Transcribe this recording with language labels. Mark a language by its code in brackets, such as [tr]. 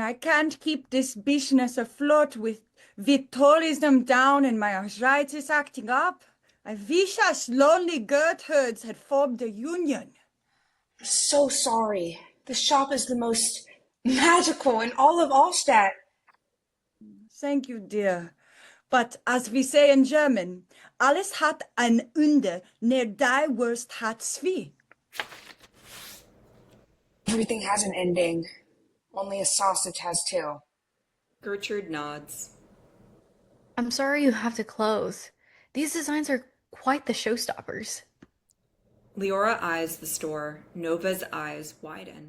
[en] I can't keep this business afloat with Vitalism down and my arthritis acting up. I wish us lonely Gertrudes had formed a union. I'm so sorry. The shop is the most magical in all of Allstadt. Thank you, dear. But as we say in German, [de] alles hat ein Ende, ne die Wurst hat zwei. [en] Everything has an ending. Only a sausage has two. Gertrude nods. I'm sorry you have to close. These designs are quite the showstoppers. Leora eyes the store. Nova's eyes widen.